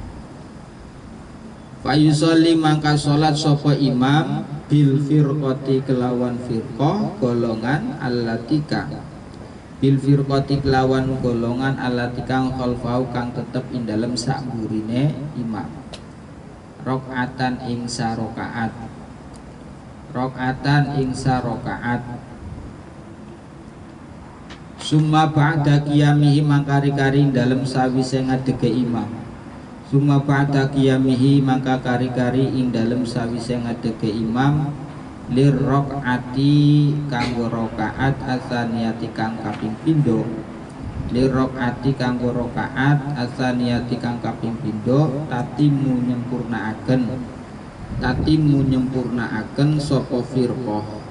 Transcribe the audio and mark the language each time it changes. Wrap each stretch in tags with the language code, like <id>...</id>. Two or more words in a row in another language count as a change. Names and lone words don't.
<jv>Fayusolli mangka sholat sapa</jv> <ar>imam bil firqati</ar> <jv>kelawan firqah golongan</jv> <ar>allatika, bil firqati</ar> <jv>kelawan golongan</jv> <ar>allatika khalfau</ar> <jv>kang tetep ing dalem sakgurine imam, rakaatan ing sarakaat, rakaatan ing sarakaat.</jv> <ar>Summa ba'da qiyamihi</ar> <jv>mangkari-kari dalem sawise ngadege imam,</jv> <ar>Suma ba'da qiyamihi</ar> <jv>maka kari-kari ing dalem sawise ngadege imam</jv> <ar>lir rakaati</ar> <jv>kanggo</jv> <ar>rakaat asaniyati</ar> <jv>kang kaping pindho</jv> <ar>lir rakaati</ar> <jv>kanggo</jv> <ar>rakaat asaniyati</ar> <jv>kang kaping pindho tatimu nyempurnaaken sapa firqah</jv>